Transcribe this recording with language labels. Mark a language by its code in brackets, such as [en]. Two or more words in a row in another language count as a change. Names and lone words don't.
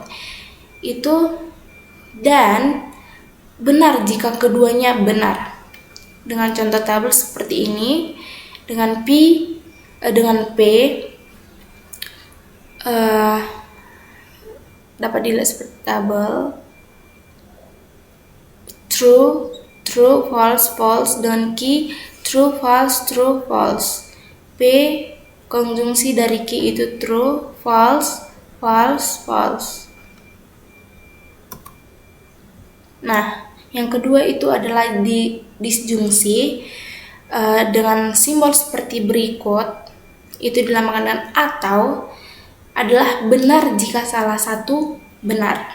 [id] Itu dan benar jika keduanya benar. Dengan contoh tabel seperti ini. Dengan P dapat dilihat seperti tabel. [en] true, true, false, false, dengan Q, true, false, true, false. [id] P, konjungsi dari Q itu [en] true, false, false, false. [id] Nah, yang kedua itu adalah disjungsi dengan simbol seperti berikut. Itu dilambangkan dengan atau, adalah benar jika salah satu benar.